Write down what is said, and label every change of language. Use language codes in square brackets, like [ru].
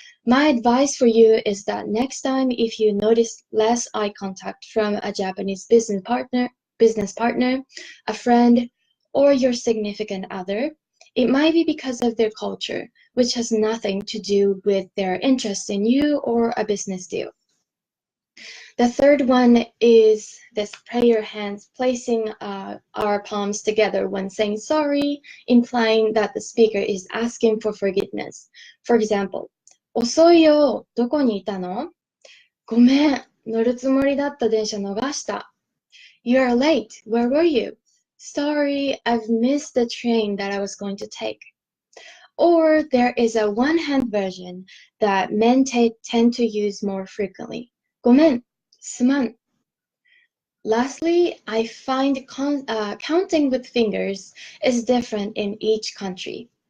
[en] My advice for you is that next time if you notice less eye contact from a Japanese business partner, a friend, or your significant other, it might be because of their culture, which has nothing to do with their interest in you or a business deal. The third one is this prayer hands, placing our palms together when saying sorry, implying that the speaker is asking for forgiveness. For example, [ja] 遅いよ、どこにいたの？ごめん、乗るつもりだった電車逃した。 [en] You are late, where were you? Sorry, I've missed the train that I was going to take. Or there is a one-hand version that men tend to use more frequently. [ja] ごめん、すまん。 [en] Lastly, I find counting with fingers is different in each country.